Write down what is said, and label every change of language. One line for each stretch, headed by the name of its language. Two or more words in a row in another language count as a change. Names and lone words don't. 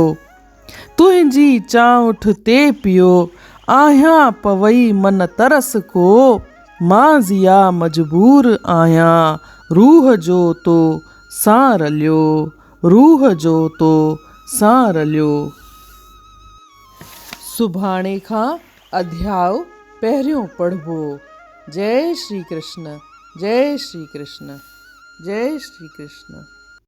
Sindhi: तुंहिंजी चाउठ ते पियो, आहियां पवई मन तरस को, मां ज़िया मजबूर आहियां, रूह जो तो सां रलियो, रूह जो तो सां रलियो। सुभाणे खां अध्याय पहिरियों पढ़बो। जय श्री कृष्ण, जय श्री कृष्ण, जय श्री कृष्ण।